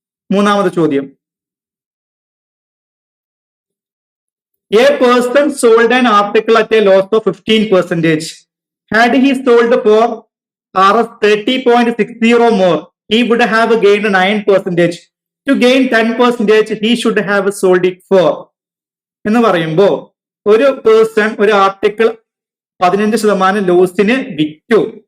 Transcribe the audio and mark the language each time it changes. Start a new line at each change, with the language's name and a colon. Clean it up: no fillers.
Malayalam: മൂന്നാമത്തെ ചോദ്യം, A person sold an article at A loss of 15%.
English: Had he sold for Rs 30.60 more, he would have gained 9%. To gain 10%, he should have sold it for.
Malayalam: എന്ന് പറയുമ്പോ ഒരു person ഒരു article 15% ലോസിന് വിറ്റു.